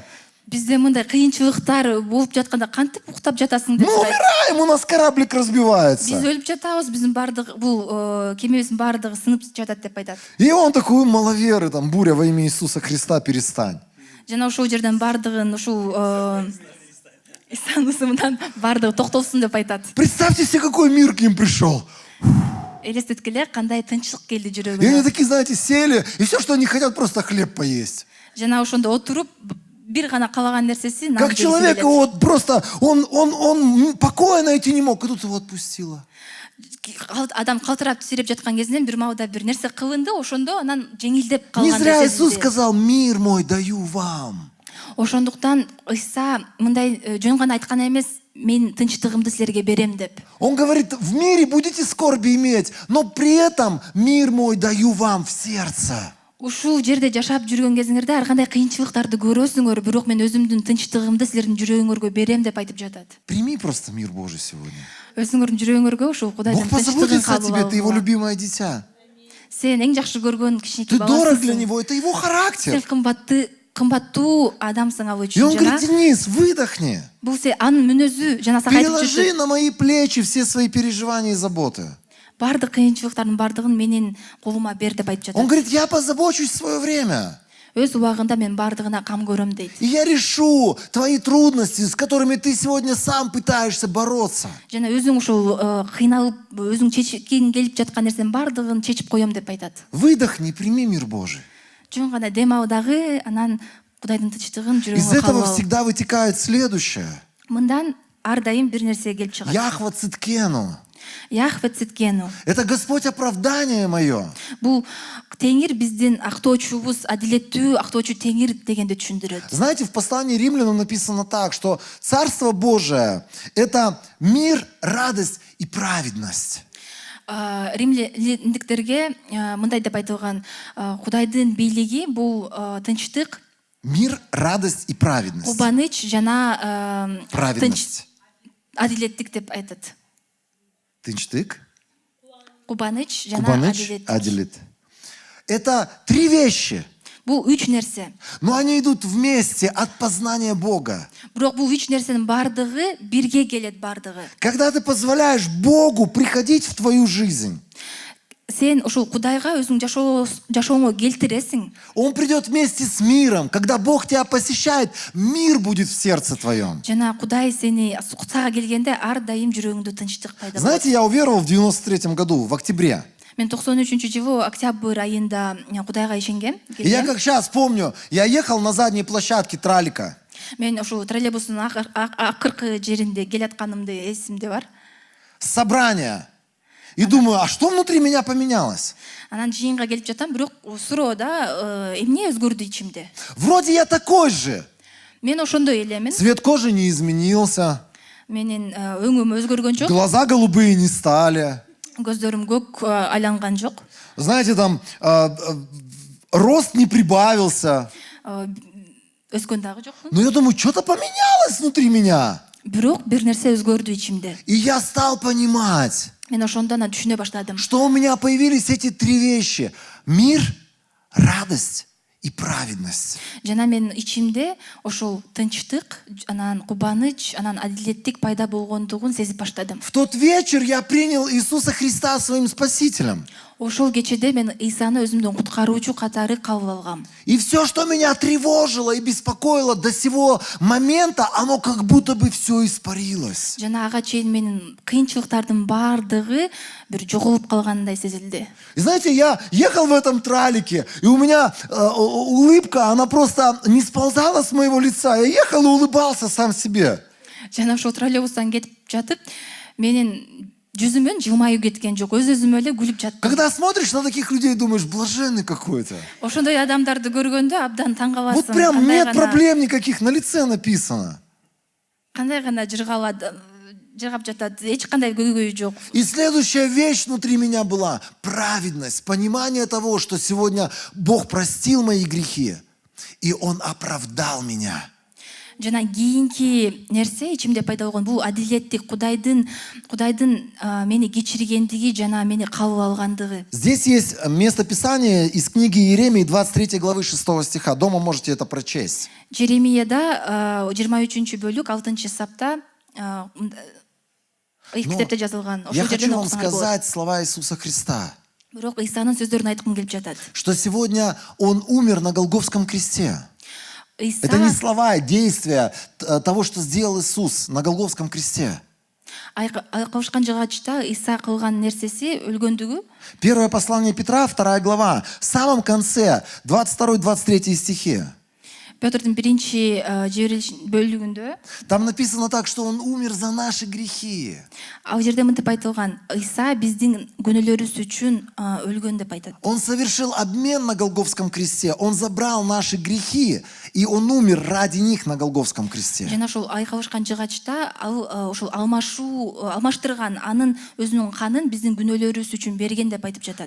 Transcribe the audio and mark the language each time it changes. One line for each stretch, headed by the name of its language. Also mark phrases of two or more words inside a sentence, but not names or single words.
Kyrgyz: бизде мындай кыйынчылыктар болуп жатканда кантип уктап жатасың деп
Russian: Мы
Kyrgyz: сурайт.
Russian: умираем, у нас кораблик
Kyrgyz: Биз
Russian: разбивается.
Kyrgyz: өлүп жатабыз, биздин бардык бул кемебиздин бардыгы сынып жатат деп айтат.
Russian: И он такой, маловеры, там, буря во имя Иисуса Христа, перестань.
Kyrgyz: Жана ошол жерден бардыгын ушул Исанын ысымынан бардыгы токтолсун деп айтат.
Russian: Представьте себе, какой мир к ним пришел.
Kyrgyz: Элестеткиле кандай тынчтык келди
Russian: И они
Kyrgyz: жүрөгүнө.
Russian: такие, знаете, сели, и все, что они хотят, просто хлеб поесть.
Kyrgyz: Жана ошондо отуруп, бир гана калаган нерсеси нан
Russian: Как
Kyrgyz: жегиси
Russian: человека
Kyrgyz: келет.
Russian: вот просто, он покоя найти не мог, и тут его отпустило.
Kyrgyz: адам калтырап тесиреп жаткан кезинен бир маалда бир нерсе кылынды, ошондо анан жеңилдеп
Russian: Не
Kyrgyz: калган.
Russian: зря Иисус сказал: «Мир мой даю вам».
Kyrgyz: Ошондуктан Ыйса мындай жөн гана айткан эмес, мен тынчтыгымды силерге берем деп.
Russian: Он говорит: в мире будете скорби иметь, но при этом мир мой даю вам в сердце.
Kyrgyz: Ушул жерде жашап жүргөн кезиңерде ар кандай кыйынчылыктарды көрөсүңөр, бирок мен өзүмдүн тынчтыгымды силердин жүрөгүңөргө берем деп айтып жатат.
Russian: Прими просто мир Божий сегодня.
Kyrgyz: Өзүңөрдүн жүрөгүңөргө ушул Кудайдын
Russian: Бог
Kyrgyz: тынчтыгын
Russian: позаботится о тебе,
Kyrgyz: кабыл
Russian: ты его
Kyrgyz: алгыла.
Russian: любимое дитя.
Kyrgyz: Сен эң жакшы көргөн кичинекей
Russian: Ты дорог для
Kyrgyz: баласысың.
Russian: него, это его
Kyrgyz: Сен
Russian: характер.
Kyrgyz: кымбаттуу адамсың ал
Russian: И
Kyrgyz: үчүн
Russian: он
Kyrgyz: жана
Russian: говорит: Денис, выдохни.
Kyrgyz: бул анын мүнөзү жана сага айтып
Russian: Переложи
Kyrgyz: жүрдү.
Russian: на мои плечи все свои переживания и заботы.
Kyrgyz: Бардык кыйынчылыктардын бардыгын менин колума бер деп айтып
Russian: Он
Kyrgyz: жатат.
Russian: говорит: я позабочусь в свое время.
Kyrgyz: Өз убагында мен бардыгына кам көрөм дейт.
Russian: И я решу твои трудности, с которыми ты сегодня сам пытаешься бороться.
Kyrgyz: Жана өзүң ушул кыйналып, өзүң чечкиң келип жаткан нерсенин бардыгын чечип коем деп айтат.
Russian: Выдохни, прими мир Божий.
Kyrgyz: Жөн гана дем ал дагы, анан Кудайдын тынчтыгын
Russian: Из
Kyrgyz: жүрөгүңө
Russian: этого
Kyrgyz: кабыл ал.
Russian: всегда вытекает следующее.
Kyrgyz: Мындан ар дайым бир нерсе келип чыгат.
Hebrew: יהוה צדקנו. יהוה צדקנו.
Russian: Это Господь оправдание мое.
Kyrgyz: Бул Теңир биздин актоочубуз, адилеттүү актоочу Теңир дегенди түшүндүрөт.
Russian: Знаете, в послании Римлянам написано так, что Царство Божие – это мир, радость и праведность.
Kyrgyz: Римлендиктерге мындай деп айтылган, Кудайдын бийлиги бул тынчтык,
Russian: Мир, радость и праведность.
Kyrgyz: кубаныч жана
Russian: Праведность.
Kyrgyz: адилеттик деп айтат. Тынчтык, Кубаныч жана кубаныч, адилеттик. адилет.
Russian: Это три вещи,
Kyrgyz: Бул үч нерсе.
Russian: но они идут вместе от познания Бога.
Kyrgyz: Бирок бул үч нерсенин бардыгы бирге келет бардыгы.
Russian: Когда ты позволяешь Богу приходить в твою жизнь,
Kyrgyz: Сен ушул Кудайга өзүң жашооңо келтиресиң.
Russian: Он придет вместе с миром. Когда Бог тебя посещает, мир будет в сердце твоем.
Kyrgyz: Жана Кудай сени сага келгенде ар дайым жүрөгүңдө тынчтык пайда болот.
Russian: Знаете, я уверовал в 93-м году, в октябре.
Kyrgyz: Мен 93-жылы октябрь айында Кудайга ишенгем.
Russian: И я как сейчас помню, я ехал на задней площадке тралика.
Kyrgyz: Мен ошо троллейбустун акыркы жеринде келатканымды эсимде бар.
Russian: С собрания. И думаю, а что внутри меня поменялось?
Kyrgyz: Анан жыйынга келип жатам, бирок суроодо эмне өзгөрдү ичимде.
Russian: Вроде я такой же.
Kyrgyz: Мен ошондой элемин.
Russian: Цвет кожи не изменился.
Kyrgyz: Менин өңүм өзгөргөн жок,
Russian: Глаза голубые не стали.
Kyrgyz: көздөрүм көк айланган жок.
Russian: Знаете, там рост не прибавился.
Kyrgyz: Өскөн дагы жокмун.
Russian: Но я думаю, что-то поменялось внутри меня.
Kyrgyz: Бирок бир нерсе өзгөрдү ичимде.
Russian: И я стал понимать,
Kyrgyz: Мен ошондон түшүнө баштадым.
Russian: что у меня появились эти три вещи. Мир, радость и праведность.
Kyrgyz: Жана мен ичимде ошол тынчтык, анан кубаныч, анан адилеттик пайда болгондугун сезип баштадым.
Russian: В тот вечер я принял Иисуса Христа своим Спасителем.
Kyrgyz: Ошол кечеде мен Ыйсаны өзүмдүн куткаруучу катары кабыл алгам.
Russian: И все, что меня тревожило и беспокоило до сего момента, оно как будто бы все испарилось.
Kyrgyz: Жана ага чейин менин кыйынчылыктардын бардыгы бир жоголуп калгандай сезилди.
Russian: И знаете, я ехал в этом тралике, и у меня улыбка, она просто не сползала с моего лица. Я ехал и улыбался сам себе.
Kyrgyz: Жана ошол троллейбустан кетип жатып, менин жүзүмөн жылмаюу кеткен жок, өз-өзүмө эле күлүп жаттым.
Russian: Когда смотришь на таких людей, думаешь, блаженный какой-то.
Kyrgyz: Ошондой адамдарды көргөндө абдан таң каласың.
Russian: Вот прям нет проблем никаких, на лице написано.
Kyrgyz: Кандай гана жыргап жатат, эч кандай көйгөй жок.
Russian: И следующая вещь внутри меня была праведность, понимание того, что сегодня Бог простил мои грехи, и Он оправдал меня.
Kyrgyz: Жана кийинки нерсе ичимде пайда болгон бул адилеттик, Кудайдын мени кечиргендиги жана мени кабыл алгандыгы.
Russian: Здесь есть место Писания из книги Иеремии 23 главы 6 стиха. Дома можете это прочесть.
Kyrgyz: Жеремияда 23-бөлүк 6-сапта китепте жазылган.
Russian: Я
Kyrgyz: Ошол
Russian: хочу
Kyrgyz: жерден
Russian: вам
Kyrgyz: окусаңар болот.
Russian: сказать слова Иисуса Христа,
Kyrgyz: Бирок Ыйсанын сөздөрүн айткым келип жатат.
Russian: что сегодня Он умер на Голгофском кресте. Это не слова, а действия того, что сделал Иисус на Голгофском кресте.
Kyrgyz: Айкабышкан жыгачта Ыйса кылган нерсеси өлгөндүгү.
Russian: Первое послание Петра, 2 глава, в самом конце, 22-23 стихи.
Kyrgyz: Петрдин биринчи жиберилиш бөлүгүндө
Russian: Там написано так, что он умер за наши грехи.
Kyrgyz: ал жерде мынтип айтылган: Иса биздин күнөөлөрүбүз үчүн өлгөн деп айтат.
Russian: Он совершил обмен на Голгофском кресте. Он забрал наши грехи, и он умер ради них на Голгофском кресте.
Kyrgyz: Жана ошол айкалышкан жыгачта ал ошол алмаштырган анын өзүнүн канын биздин күнөөлөрүбүз үчүн берген деп айтып жатат.